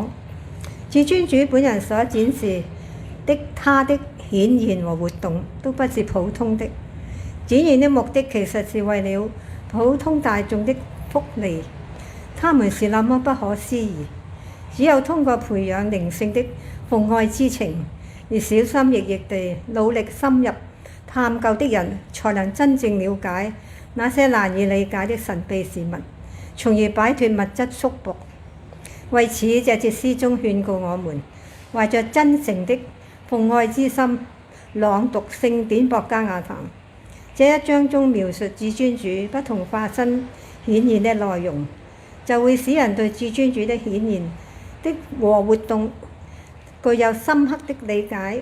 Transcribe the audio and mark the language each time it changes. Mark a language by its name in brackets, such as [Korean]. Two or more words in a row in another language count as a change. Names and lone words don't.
[Chinese] 至尊主本人所展示的他的顯現和活動都不是普通的，展現的目的其實是為了普通大眾的福利。他們是那麼不可思議，只有通過培養靈性的奉愛之情，而小心翼翼地努力深入探究的人，才能真正了解那些難以理解的神秘事物，從而擺脱物質束縛。為此，這節詩中勸告我們，懷着真誠的奉愛之心，朗讀聖典博加亞壇。這一章中描述至尊主不同化身顯現的內容，就會使人對至尊主的顯現的和活動具有深刻的理解。